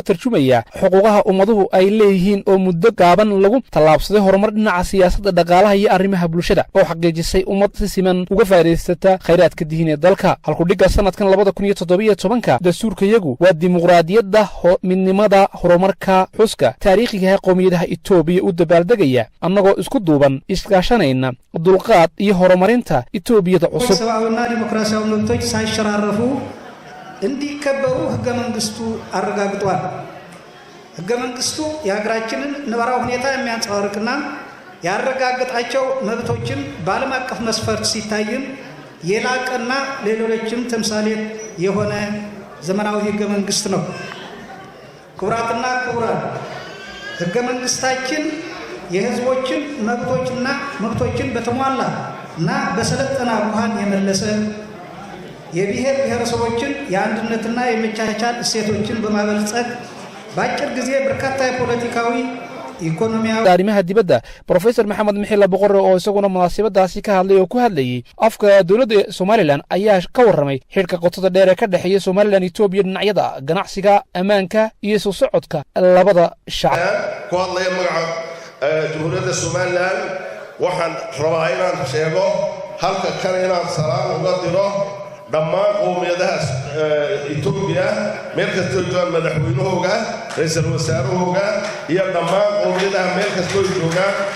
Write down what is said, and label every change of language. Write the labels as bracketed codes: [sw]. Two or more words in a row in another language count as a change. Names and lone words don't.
[so] tarjumayaa xuquuqaha ummaduhu ay leeyihiin oo muddo gaaban lagu tallaabsaday horumar dhinaca siyaasadda dhaqaalaha iyo arrimaha bulshada oo xaqiijisay ummad si siman uga faa'iidaysata khayraadka diin ee dalka halku dhiga sanadkan 2017 dastuurkayagu waa dimuqraadiyadda midnimada horumarka xuska taariikhiga ee qowmiyadaha Ethiopia u dabaaldegaya annagoo isku duuban iskaashanayna dulqaad iyo horumarinta Ethiopia cusub [am] ሰብአዊና ዲሞክራሲያዊ መብቶች ሳይሸራረፉ እንዲከበሩ ሕገ መንግስቱ አረጋግጧል። ሕገ መንግስቱ የሀገራችንን ነባራዊ ሁኔታ የሚያንጸባርቅና ያረጋግጣቸው መብቶችን በዓለም አቀፍ መስፈርት ሲታይም የላቀና ለሌሎችም ተምሳሌት የሆነ ዘመናዊ ሕገ መንግስት ነው። ክቡራትና ክቡራን ሕገ መንግስታችን የህዝቦችን መብቶችን በተሟላ እና በሰለጠነ አኳኋን የመለሰ የብሔር ብሔረሰቦችን የአንድነትና የመቻቻል እሴቶችን በማበልጸግ በአጭር ጊዜ በርካታ የፖለቲካዊ ኢኮኖሚያዊ [so] arrimaha dibadda Professor Maxamed Mixilla Boqorre oo isaguna munaasabadaasi ka hadlay oo ku hadlayay afka dawladda Somaliland ayaa ka warramay xiriirka qotada dheer ee ka dhaxeeya Somaliland Ethiopia dhinacyada ganacsiga amaanka iyo soo socodka labada shacab ku hadlaya magaca jamhuuriyadda Somaliland waxaan rabaa inaan sheego halka kale inaan salaam uga diro dhammaan qowmiyadaha Ethiopia meel kasta oo joogaan madaxweynahooga ra'iisul wasaarahooga iyo dhammaan qowmiyadaha meel kasta oo joogaan